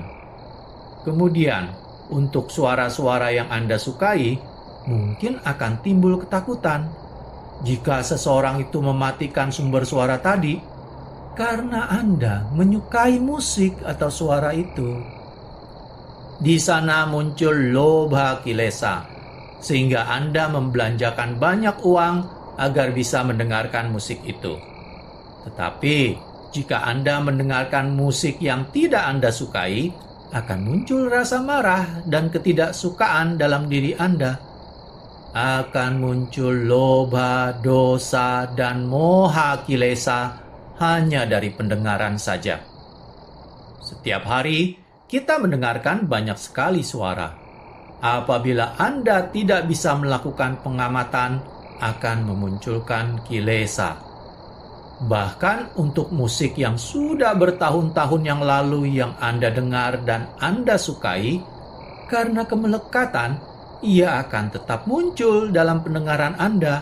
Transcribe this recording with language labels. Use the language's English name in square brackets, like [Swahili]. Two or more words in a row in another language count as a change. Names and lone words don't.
[Indonesian] Kemudian, untuk suara-suara yang Anda sukai, mungkin akan timbul ketakutan. Jika seseorang itu mematikan sumber suara tadi, karena Anda menyukai musik atau suara itu. Di sana muncul [Pali] lobha kilesa, [Indonesian] sehingga Anda membelanjakan banyak uang agar bisa mendengarkan musik itu. Tetapi, jika Anda mendengarkan musik yang tidak Anda sukai, akan muncul rasa marah dan ketidaksukaan dalam diri Anda. Akan muncul [Pali] lobha, dosa, [Indonesian] dan [Pali] moha kilesa [Indonesian] hanya dari pendengaran saja. Setiap hari, kita mendengarkan banyak sekali suara. Apabila Anda tidak bisa melakukan pengamatan, akan memunculkan kilesa. Bahkan untuk musik yang sudah bertahun-tahun yang lalu yang Anda dengar dan Anda sukai, karena kemelekatan, ia akan tetap muncul dalam pendengaran Anda.